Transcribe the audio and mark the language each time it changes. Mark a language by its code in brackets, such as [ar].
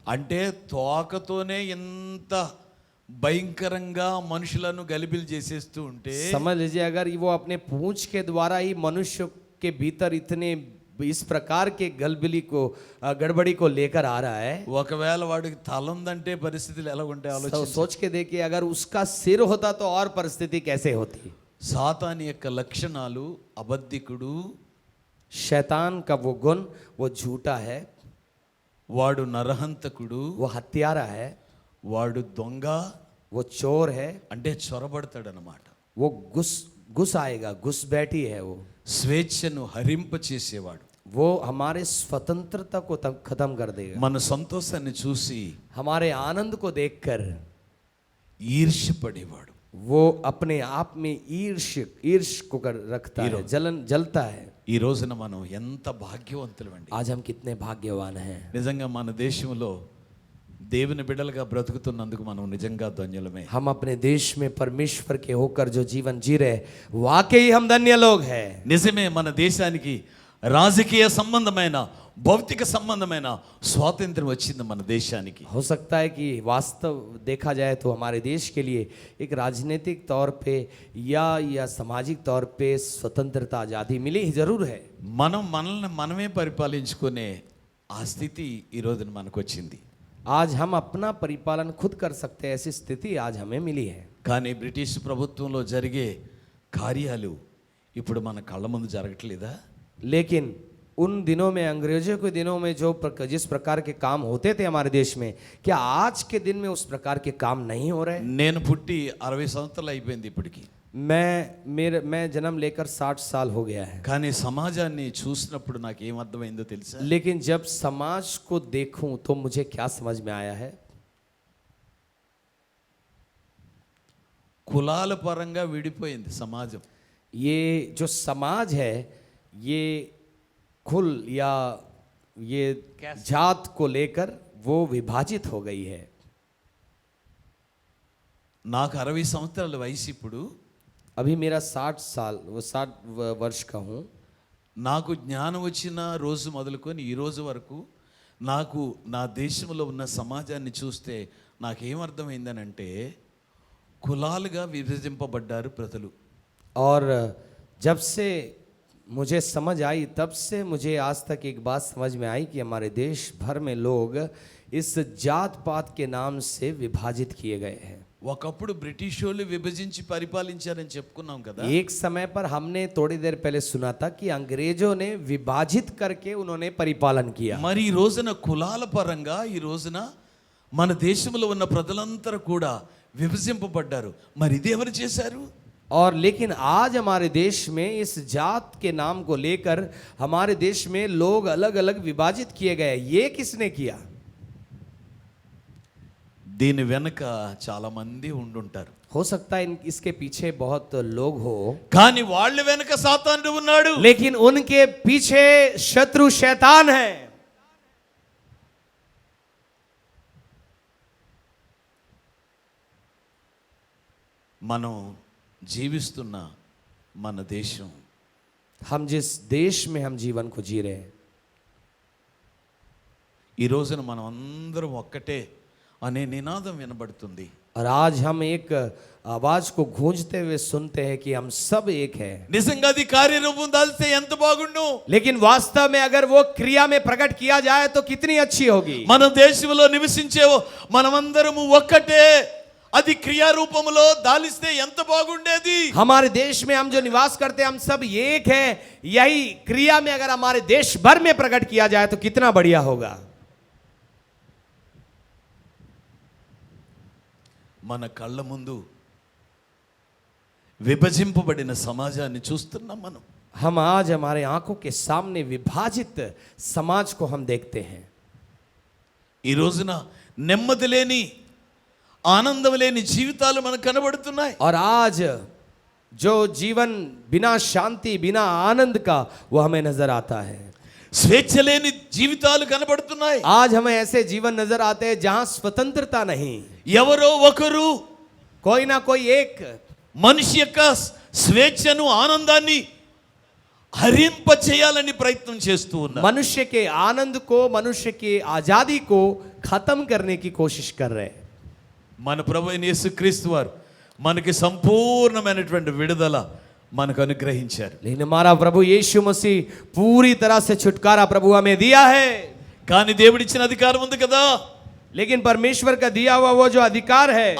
[te] అంటే తోకతోనే ఇంత భయంకరంగా మనుషులను గలిబిలి చేసేస్తూ ఉంటే, [hi] समझ लीजिए, अगर वो अपने पूंछ के द्वारा ही मनुष्य के भीतर इतने इस प्रकार के गलबिली को गड़बड़ी को लेकर आ रहा है, [te] ఒకవేళ వాడికి తల ఉందంటే పరిస్థితులు ఎలా ఉంటాయి [hi] तो [te] ఆలోచించు. [hi] सोच के देखिए, अगर उसका सिर होता तो और परिस्थिति कैसे होती। [te] సాతాను యొక్క లక్షణాలు అబద్ధికుడు, [hi] शैतान का वो गुण, वो झूठा है, [te] వాడు నరహంతకుడు, [hi] वो हत्यारा है, [te] వాడు దొంగ, [hi] वो चोर है, [te] అంటే చొరబడతాడనమాట. [hi] वो घुस आएगा, घुस बैठी है वो [te] స్వేచ్ఛను హరింప చేసేవాడు. [hi] वो हमारे स्वतंत्रता को खत्म कर देगा। [te] మన సంతోషాన్ని చూసి [hi] हमारे आनंद को देखकर [te] ఈర్ష్యపడేవాడు. [hi] वो अपने आप में ईर्ष को कर रखता है, जलता है। [te] ఈ రోజున మనం ఎంత భాగ్యవంతులమండి. [hi] आज हम कितने भाग्यवान हैं। [te] నిజంగా మన దేశంలో దేవుని బిడ్డలుగా బ్రతుకుతున్నందుకు మనం నిజంగా ధన్యులమే. [hi] हम अपने देश में परमेश्वर के होकर जो जीवन जी रहे, वाकई हम धन्य लोग हैं। [te] నిజమే, మన దేశానికి రాజకీయ సంబంధమైన భౌతిక సంబంధమైన స్వాతంత్రం వచ్చింది మన దేశానికి. [hi] हो सकता है कि वास्तव देखा जाए तो हमारे देश के लिए एक राजनीतिक तौर पे या सामाजिक तौर पे स्वतंत्रता आज़ादी मिली ही जरूर है। [te] మనల్ని మనమే పరిపాలించుకునే ఆ స్థితి ఈ రోజున మనకు వచ్చింది. [hi] आज हम अपना परिपालन खुद कर सकते हैं, ऐसी स्थिति आज हमें मिली है। [te] కానీ బ్రిటిష్ ప్రభుత్వంలో జరిగే కార్యాలు ఇప్పుడు మన కళ్ళ ముందు జరగట్లేదా? [hi] लेकिन उन दिनों में, अंग्रेजों के दिनों में जिस प्रकार के काम होते थे हमारे देश में, क्या आज के दिन में उस प्रकार के काम नहीं हो रहे? [te] నేను పుట్టి 60 సంవత్సరాలు అయిపోయింది ఇప్పటికి. [hi] मैं जन्म लेकर 60 साल हो गया है। [te] కానీ సమాజాన్ని చూసినప్పుడు నాకు ఏం అర్థమైందో తెలుసా? [hi] लेकिन जब समाज को देखूं तो मुझे क्या समझ में आया है? [te] కులాల పరంగా విడిపోయింది సమాజం. [hi] ये जो समाज है, ये कुल या ये जात को लेकर वो विभाजित हो गई है। [te] నాకు 60 సంవత్సరాల వయసు ఇప్పుడు. [hi] अभी मेरा 60 वर्ष का हूँ। [te] నాకు జ్ఞానం వచ్చిన రోజు మొదలుకొని ఈ రోజు వరకు నాకు నా దేశంలో ఉన్న సమాజాన్ని చూస్తే నాకేమర్థమైందనంటే, కులాలుగా విభజింపబడ్డారు ప్రజలు. [hi] और जब से मुझे समझ आई, तब से मुझे आज तक एक बात समझ में आई कि हमारे देश भर में लोग इस जात पात के नाम से विभाजित किए गए हैं। [te] ఒకప్పుడు బ్రిటిష్ వాళ్ళు విభజించి పరిపాలించారని చెప్పుకున్నాం కదా. [hi] एक समय पर हमने थोड़ी देर पहले सुना था कि अंग्रेजों ने विभाजित करके उन्होंने परिपालन किया। [te] మరి ఈ రోజున కులాల పరంగా ఈ రోజున మన దేశంలో ఉన్న ప్రజలందరూ కూడా విభజింపబడ్డారు. మరి ఇది ఎవరు చేశారు? [hi] और लेकिन आज हमारे देश में इस जात के नाम को लेकर हमारे देश में लोग अलग अलग विभाजित किए गए। ये किसने किया? [te] దీని వెనక చాలా మంది ఉండుంటారు. [hi] हो सकता है इसके पीछे बहुत लोग हो, [te] కానీ వాళ్ళ వెనక సాతానుడు ఉన్నాడు. [hi] लेकिन उनके पीछे शत्रु शैतान है। [te] మనం జీవిస్తున్న మన దేశం, [hi] हम जिस देश में हम जीवन को जी रहे हैं, [te] ఈ రోజున మనం అందరం ఒక్కటే అనే నినాదం వినబడుతుంది. [hi] और आज हम एक आवाज को गूंजते हुए सुनते हैं कि हम सब एक हैं। [te] నిజంగా అది కార్యరూపం దాల్స్తే ఎంత బాగుండు. [hi] लेकिन वास्तव में अगर वो क्रिया में प्रकट किया जाए तो कितनी अच्छी होगी। [te] మన దేశంలో నివసించే మనమందరము ఒక్కటే, అది క్రియారూపంలో దాలిస్తే ఎంత బాగుండేది. [hi] हमारे देश में हम जो निवास करते हैं हम सब एक हैं, यही क्रिया में अगर हमारे देश भर में प्रकट किया जाए तो कितना बढ़िया होगा। [te] మన కళ్ళ ముందు విభజింపబడిన సమాజాన్ని చూస్తున్నాం మనం. [hi] हम आज हमारे आंखों के सामने विभाजित समाज को हम देखते हैं। [te] ఈ రోజున నెమ్మది లేని, ఆనందం లేని జీవితాలు మనకు కనబడుతున్నాయి. [hi] और आज जो जीवन बिना शांति बिना आनंद का वो हमें नजर आता है। [te] స్వేచ్ఛ లేని జీవితాలు కనబడుతున్నాయి. [hi] आज हमें ऐसे जीवन नजर आते हैं जहां स्वतंत्रता नहीं, [te] ఎవరో ఒకరు [hi] कोई ना कोई एक [te] మనిషి యొక్క స్వేచ్ఛను, ఆనందాన్ని హరింప చేయాలని ప్రయత్నం చేస్తూ ఉన్నారు. [hi] मनुष्य के आनंद को, मनुष्य की आजादी को खत्म करने की कोशिश कर रहे हैं। [te] మన ప్రభువైన యేసుక్రీస్తు వారు మనకి సంపూర్ణమైనటువంటి విడుదల మనకు అనుగ్రహించారు. [hi] लेकिन हमारा प्रभु यीशु मसीह पूरी तरह से छुटकारा प्रभु हमें दिया है। [te] కానీ దేవుడిచ్చిన అధికారం ఉంది కదా, [hi] लेकिन परमेश्वर का दिया हुआ वो जो अधिकार है,